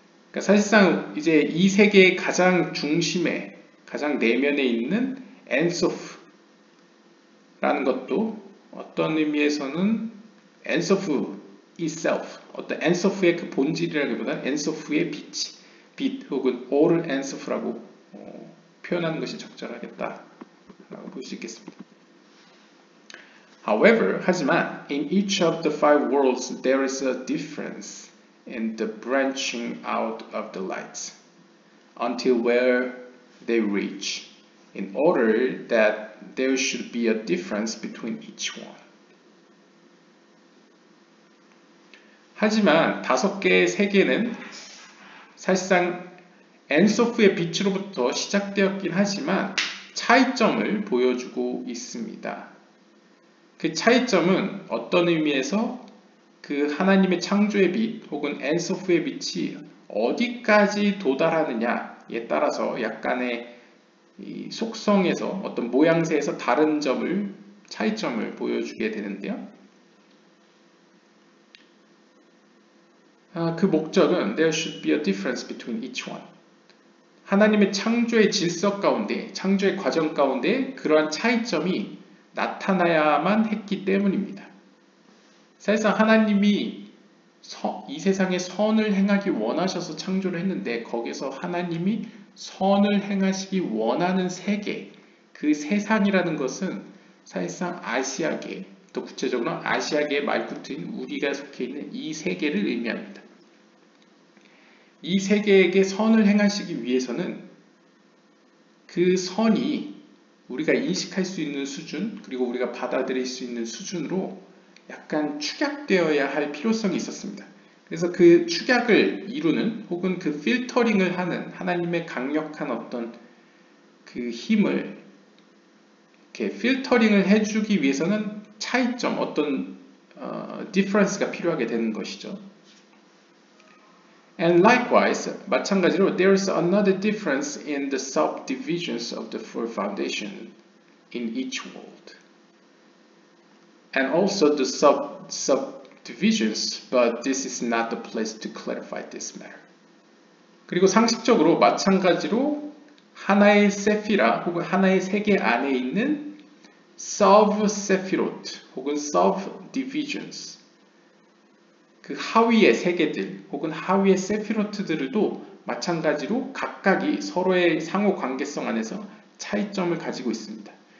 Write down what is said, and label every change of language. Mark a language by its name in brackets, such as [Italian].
[Korean] 그러니까 사실상 이제 이 세계의 가장 중심에, 가장 내면에 있는 엔소프라는 것도 어떤 의미에서는 엔소프 itself, 어떤 엔소프의 그 본질이라기보다는 엔소프의 빛 혹은 all 엔소프라고 표현하는 것이 적절하겠다라고 볼 수 있겠습니다. [English] However, [Korean] 하지만 [English] in each of the 5 worlds there is a difference in the branching out of the lights until where they reach, in order that there should be a difference between each one. [Korean] 하지만 5개의 세계는 사실상 엔소프의 빛으로부터 시작되었긴 하지만 차이점을 보여주고 있습니다. 그 차이점은 어떤 의미에서 그 하나님의 창조의 빛 혹은 엔소프의 빛이 어디까지 도달하느냐에 따라서 약간의 이 속성에서 어떤 모양새에서 다른 차이점을 보여주게 되는데요. 그 목적은 [English] there should be a difference between each one. [Korean] 하나님의 창조의 질서 가운데, 창조의 과정 가운데 그러한 차이점이 나타나야만 했기 때문입니다. 사실상 하나님이 이 세상에 선을 행하기 원하셔서 창조를 했는데 거기서 하나님이 선을 행하시기 원하는 세계, 그 세상이라는 것은 사실상 아시아계, 또 구체적으로 아시아계의 말구트인 우리가 속해 있는 이 세계를 의미합니다. 이 세계에게 선을 행하시기 위해서는 그 선이 우리가 인식할 수 있는 수준, 그리고 우리가 받아들일 수 있는 수준으로 약간 축약되어야 할 필요성이 있었습니다. 그래서 그 축약을 이루는 혹은 그 필터링을 하는 하나님의 강력한 어떤 그 힘을 이렇게 필터링을 해주기 위해서는 차이점, 어떤 difference가 필요하게 되는 것이죠. [English] And likewise, [Korean] 마찬가지로 [English] there is another difference in the subdivisions of the four foundation in each world. And also the subdivisions, but this is not the place to clarify this matter. [Korean] 그리고 상식적으로 마찬가지로 하나의 세피라 혹은 하나의 세계 안에 있는 sub-세피로트 혹은 subdivisions, 그 하위의 세계들 혹은 하위의 세피로트들도 마찬가지로 각각이 서로의 상호 관계성 안에서 차이점을 가지고 있습니다.